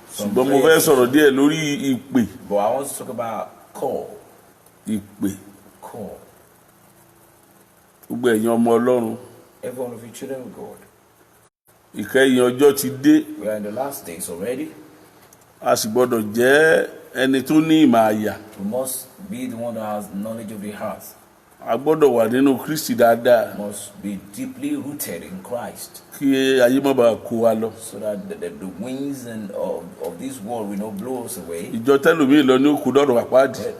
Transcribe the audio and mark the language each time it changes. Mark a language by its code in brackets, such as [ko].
[yo] ṣùgbọ́n mo fẹ́ sọ̀rọ̀ díẹ̀ lórí ìpè. [en] But I want to talk about call. [yo] Ìpè. [en] Call. [yo] Gbogbo ẹ̀yin ọmọ Ọlọ́run. [en] Every one of you children of God. [yo] Ìkẹyìn ọjọ́ ti dé. [en] We are in the last days already. [yo] A sì gbọ́dọ̀ jẹ́ ẹni tó ní ìmọ̀ àyà. [en] We must be the one that has knowledge of the heart. [yo] A gbọ́dọ̀ wà nínú Kristi dáadáa. [en] Must be deeply rooted in Christ. [yo] Kí ayé má bàa kó wa lọ. [en] So that the winds of this world will not blow us away. [yo] Ìjọ tẹ́lòmíì lọ ní òkú dọ̀rọ̀ àpáàdì.